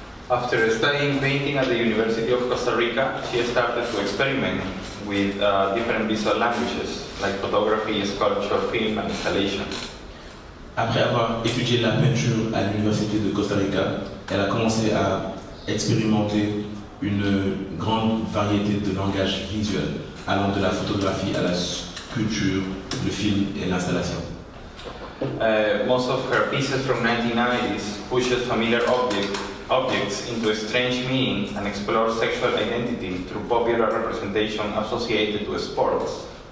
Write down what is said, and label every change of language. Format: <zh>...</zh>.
<en>After studying painting at the University of Costa Rica, she started to experiment with different visual languages, like photography, sculpture, film, and installation.</en> <fr>Après avoir étudié la peinture à l'Université de Costa Rica, elle a commencé à expérimenter une grande variété de langages visuels, allant de la photographie à la sculpture, le film et l'installation.</fr> <en>Most of her pieces from 1990s pushes familiar objects into a strange meaning and explores sexual identity through popular representation associated to sports.</en>